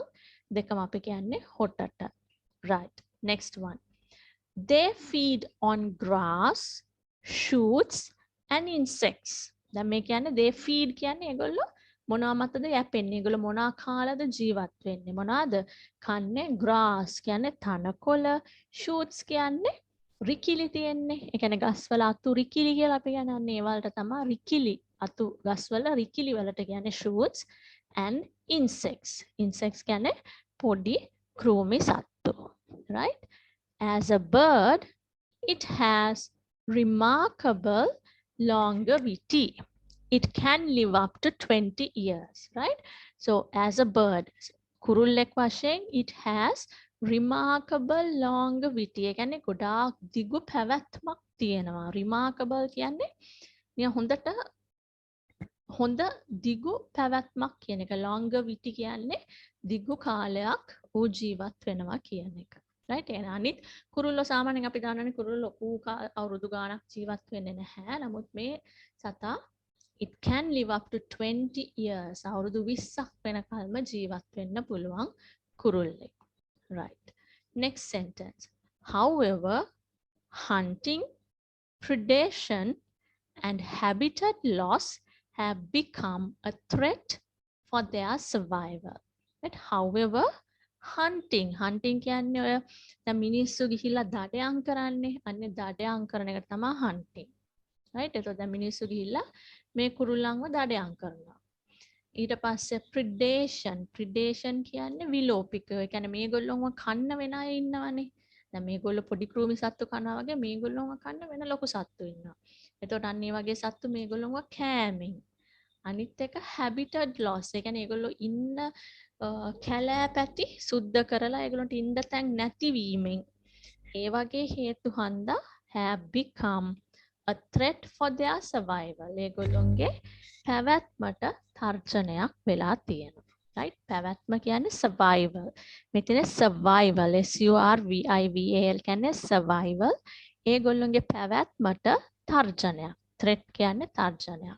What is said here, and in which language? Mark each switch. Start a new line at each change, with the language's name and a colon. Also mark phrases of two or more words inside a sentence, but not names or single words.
Sinhala: දෙකම අපි කියන්නේ හොටට.
English: right. next one. They feed on grass, shoots and insects.
Sinhala: දැන් මේ කියන්නේ
English: they feed
Sinhala: කියන්නේ ඒගොල්ලෝ මොනවා මතද යැපෙන්නේ? ඒගොල්ලෝ මොනවා කාලාද ජීවත් වෙන්නේ? මොනවාද කන්නේ? grass කියන්නේ තනකොළ, shoots කියන්නේ රිකිලි තියෙන්නේ. ඒ කියන්නේ ගස්වල අතු රිකිලි කියලා අපි කියන්නේ ඒ වලට තමයි රිකිලි අතු ගස්වල රිකිලි වලට කියන්නේ
English: shoots and insects.
Sinhala: insects කියන්නේ පොඩි කෘමි සත්තු.
English: right? As a bird, it has remarkable longevity. It can live up to 20 years, right? So as a bird,
Sinhala: කුරුල්ලෙක් වශයෙන්
English: it has remarkable longevity.
Sinhala: ඒ කියන්නේ ගොඩාක් දිගු පැවැත්මක් තියෙනවා. remarkable කියන්නේ නිකන් හොඳ දිගු පැවැත්මක් කියන එක. longevity කියන්නේ දිගු කාලයක් ඌ ජීවත් වෙනවා කියන එක. right? එහෙනම් අනිත් කුරුල්ලෝ සාමාන්‍යයෙන් අපි දන්නනේ කුරුල්ලෝ ලොකු අවුරුදු ගාණක් ජීවත් වෙන්නේ නැහැ. නමුත් මේ සතා
English: it can live up to 20 years.
Sinhala: අවුරුදු 20ක් වෙනකල්ම ජීවත් වෙන්න පුළුවන් කුරුල්ලෙක්.
English: right. next sentence. However, hunting, predation and habitat loss have become a threat for their survival. Right? However, hunting
Sinhala: කියන්නේ ඔය දැන් මිනිස්සු ගිහිල්ලා දඩයම් කරන්නේ. අන්නේ දඩයම් කරන එක තමයි hunting. right? එතකොට දැන් මිනිස්සු ගිහිල්ලා මේ කුරුල්ලන්ව දඩයම් කරනවා. ඊට පස්සේ predation කියන්නේ විලෝපිකය. ඒ කියන්නේ මේගොල්ලෝව කන්න වෙන අය ඉන්නවනේ. දැන් මේගොල්ලෝ පොඩි කෘමි සත්තු කනවා වගේ මේගොල්ලෝව කන්න වෙන ලොකු සත්තු ඉන්නවා. එතකොට අන්න ඒ වගේ සත්තු මේගොල්ලෝව කෑමෙන්. අනිත් එක habitat loss. ඒ කියන්නේ ඒගොල්ලෝ ඉන්න කැලෑපැති සුද්ධ කරලා ඒගොල්ලන්ට ඉන්න තැන් නැතිවීමෙන් ඒ වගේ හේතු හන්දා
English: have become a threat for their survival.
Sinhala: ඒගොල්ලොන්ගේ පැවැත්මට තර්ජනයක් වෙලා තියෙනවා. right? පැවැත්ම කියන්නේ survival. මෙතන
English: survival survival
Sinhala: කියන්නේ survival. ඒගොල්ලොන්ගේ පැවැත්මට තර්ජනයක්. threat කියන්නේ තර්ජනයක්.